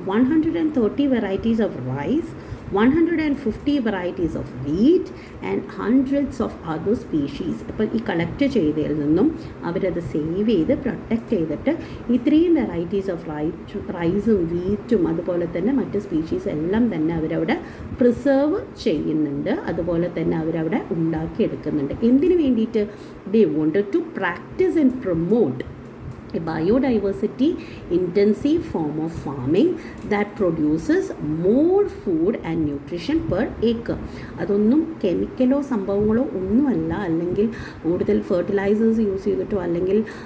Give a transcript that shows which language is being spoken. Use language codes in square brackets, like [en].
[en] 130 varieties of rice, 150 varieties of wheat and hundreds of other species. [ml] അപ്പോൾ ഈ collect ചെയ്തതിൽ നിന്നും അവരത് സേവ് ചെയ്ത് പ്രൊട്ടക്റ്റ് ചെയ്തിട്ട് ഇത്രയും വെറൈറ്റീസ് ഓഫ് റൈസും വീറ്റും അതുപോലെ തന്നെ മറ്റ് സ്പീഷീസ് എല്ലാം തന്നെ അവരവിടെ പ്രിസർവ് ചെയ്യുന്നുണ്ട്, അതുപോലെ തന്നെ അവരവിടെ ഉണ്ടാക്കിയെടുക്കുന്നുണ്ട്. എന്തിനു വേണ്ടിയിട്ട്? [en] they wanted to practice and promote a biodiversity intensive form of farming that produces more food and nutrition per acre. [ml] അതൊന്നും കെമിക്കലോ സംഭവങ്ങളോ ഒന്നുമല്ല, അല്ലെങ്കിൽ കൂടുതൽ ഫെർട്ടിലൈസേഴ്സ് യൂസ് ചെയ്തിട്ടോ അല്ലെങ്കിൽ